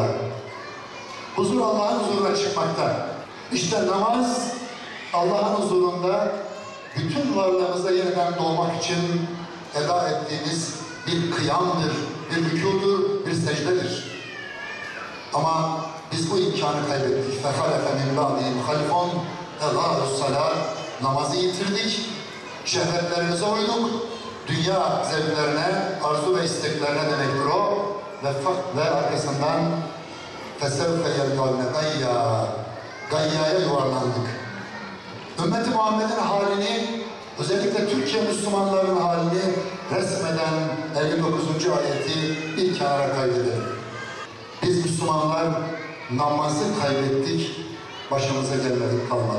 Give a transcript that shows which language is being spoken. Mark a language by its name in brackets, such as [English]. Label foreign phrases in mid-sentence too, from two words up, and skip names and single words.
[Turkish] Huzur Allah'ın huzuruna çıkmakta. İşte namaz Allah'ın huzurunda bütün varlığımıza yeniden doğmak için eda ettiğimiz bir kıyamdır, bir rükûdur, bir secdedir. Ama biz bu imkanı kaybettik. [Arabic] فَخَلَفَ مِنْ بَعْدِهِمْ خَلْفٌ اَضَاعُوا الصَّلَاةِ. [Turkish] Namazı yitirdik, şehvetlerimize uyduk, dünya zevklerine, arzu ve isteklerine demektir o. Ve arkasından [Arabic] فَسَوْفَ يَلْقَوْنَ غَيَّا. [Turkish] Gayya'ya yuvarlandık. Ümmet-i Muhammed'in halini, özellikle Türkiye Müslümanlarının halini resmeden 59. ayeti bir kenara kaydedelim. Biz Müslümanlar namazı kaybettik, başımıza gelmedik kalmadı.